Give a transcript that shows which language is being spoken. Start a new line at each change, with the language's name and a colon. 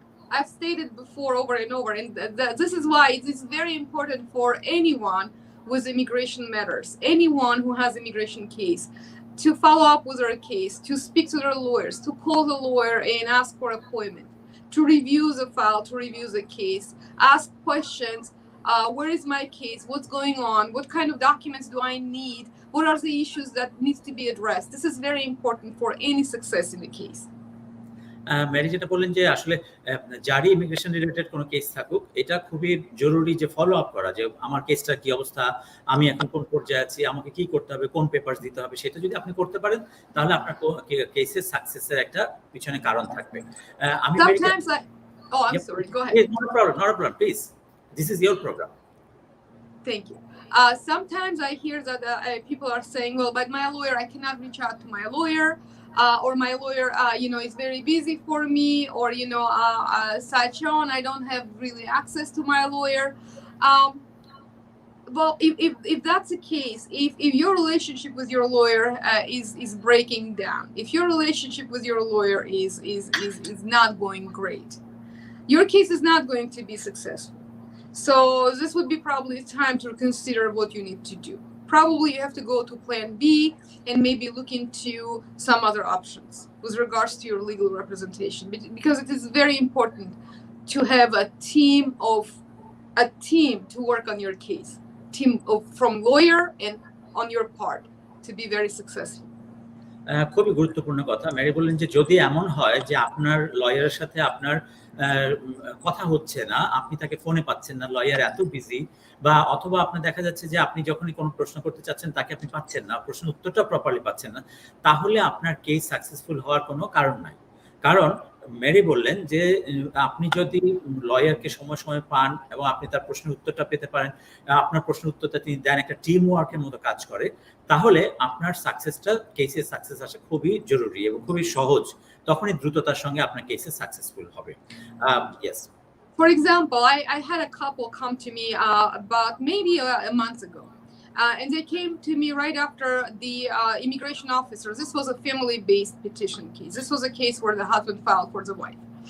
English: I've stated before over and over, and this is why it is very important for anyone with immigration matters, anyone who has immigration case, to follow up with their case, to speak to their lawyers, to call the lawyer and ask for appointment, to review the file, to review the case, ask questions. Where is my case? What's going on? What kind of documents do I need? What are the issues that needs to be addressed? This is very important for any success in the case.
Bangla: Mary যেটা বললেন যে আসলে যারই immigration related কোনো case থাকুক, এটা খুবই জরুরি যে ফলো আপ করা, যে আমার কেসটার কি অবস্থা, আমি এখন কোন পর্যায়ে আছি, আমাকে কি করতে হবে, কোন পেপারস দিতে হবে, সেটা যদি আপনি করতে পারেন তাহলে আপনার কেসের সাকসেসের একটা পিছনে কারণ থাকবে। আমি
English: Sometimes I'm sorry, go ahead. Not a problem, please. This is your program. Thank you. Sometimes I hear that people are saying, well, but my lawyer, I cannot reach out to my lawyer, or my lawyer, is very busy for me, or, such on. I don't have really access to my lawyer. Well, if that's the case, if your relationship with your lawyer is breaking down, if your relationship with your lawyer is not going great, your case is not going to be successful. So this would be probably time to consider what you need to do. Probably you have to go to plan B and maybe look into some other options with regards to your legal representation, because it is very important to have a team to work on your case, from lawyer and on your part to be very successful.
Bangla: খুবই গুরুত্বপূর্ণ কথা। Mary বললেন যে যদি এমন হয় যে আপনার লয়ারের সাথে আপনার কথা হচ্ছে না, আপনি তাকে ফোনে পাচ্ছেন না, লয়ার এত বিজি, বা অথবা আপনার দেখা যাচ্ছে যে আপনি যখনই কোনো প্রশ্ন করতে চাচ্ছেন তাকে আপনি পাচ্ছেন না, প্রশ্ন উত্তরটা প্রপারলি পাচ্ছেন না, তাহলে আপনার কেস সাকসেসফুল হওয়ার কোনো কারণ নাই। কারণ ম্যারি বললেন যে আপনি যদি লয়ারকে সময় সময় পান এবং আপনি তার প্রশ্নের উত্তরটা পেতে পারেন, আপনার প্রশ্নের উত্তরটা তিনি দেন, একটা টিম ওয়ার্কের মতো কাজ করে, তাহলে আপনার সাকসেসটা, কেসের সাকসেস আসা খুবই জরুরি এবং খুবই সহজ। তখনই দ্রুততার সঙ্গে আপনার কেসে সাকসেসফুল হবে।
English: Yes. For example, I had a couple come to me about maybe a month ago. And they came to me right after the immigration officer. This was a family-based petition case. This was a case where the husband filed for the wife.